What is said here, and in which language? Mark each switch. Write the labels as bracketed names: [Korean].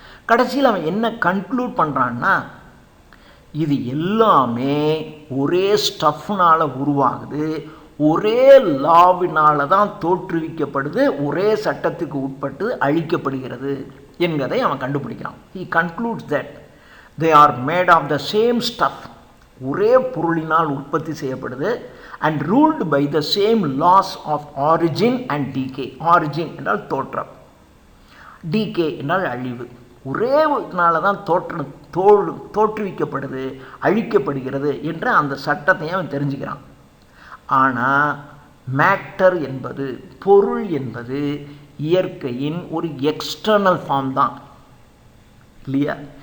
[Tamil] கடைசியில் அவன் என்ன கன்க்ளூட் பண்ணுறான்னா, இது எல்லாமே ஒரே ஸ்டஃப்னால் உருவாகுது, ஒரே லாவினால தான் தோற்றுவிக்கப்படுது, ஒரே சட்டத்துக்கு உட்பட்டு அழிக்கப்படுகிறது என்பதை அவன் கண்டுபிடிக்கிறான். [English] He concludes that they are made of the same stuff, [Tamil] ஒரே பொருளினால் உற்பத்தி செய்யப்படுது, [English] and ruled by the same laws of origin and decay. [Tamil] origin என்றால் தோற்றம், decay என்றால் அழிவு. ஒரே நாள தான் தோற்றுவிக்கப்படுது, அழிக்கப்படுகிறது என்ற அந்த சட்டத்தையும் அவன் தெரிஞ்சுக்கிறான். ஆனால் மேட்டர் என்பது, பொருள் என்பது இயற்கையின் ஒரு எக்ஸ்டர்னல் ஃபார்ம் தான், இல்லையா?